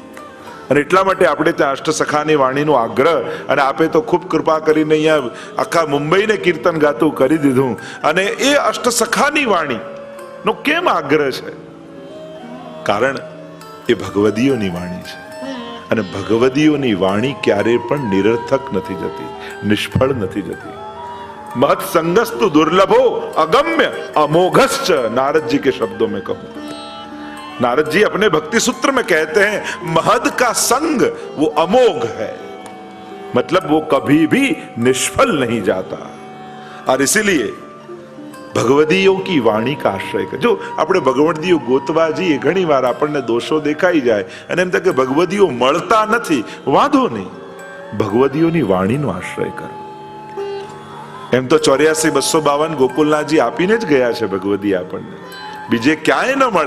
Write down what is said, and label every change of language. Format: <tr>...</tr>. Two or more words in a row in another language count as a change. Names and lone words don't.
<gu>અને એટલા માટે આપણે ત્યાં અષ્ટસખાની વાણીનો આગ્રહ, અને આપે તો ખૂબ કૃપા કરીને અહીંયા આખા મુંબઈને કીર્તન ગાતું કરી દીધું. અને એ અષ્ટસખાની વાણીનો કેમ આગ્રહ છે? કારણ એ ભગવદીઓની વાણી છે. અને ભગવદીઓની વાણી ક્યારે પણ નિરર્થક નથી જતી, નિષ્ફળ નથી જતી.</gu> <sa>महत संगस्तु दुर्लभो अगम्य अमोघश्च,</sa> <hi>नारद जी के शब्दों में कहूं. नारद जी अपने भक्ति सूत्र में कहते हैं महद का संग वो अमोघ है, मतलब वो कभी भी निष्फल नहीं जाता. और इसीलिए भगवदीयों की वाणी का आश्रय कर.</hi> <gu>जो આપણે ભગવદીઓ ગોતવા જઈએ, ઘણી વાર આપણને દોષો દેખાઈ જાય અને એમ થાય કે ભગવદીઓ મળતા નથી. વાંધો નહીં, ભગવદીઓની વાણીનો આશ્રય કરો. એમ તો 84-252 ગોકુલનાથજી આપીને જ ગયા છે ભગવદી આપણને, બીજે ક્યાંય ન મળે.</gu>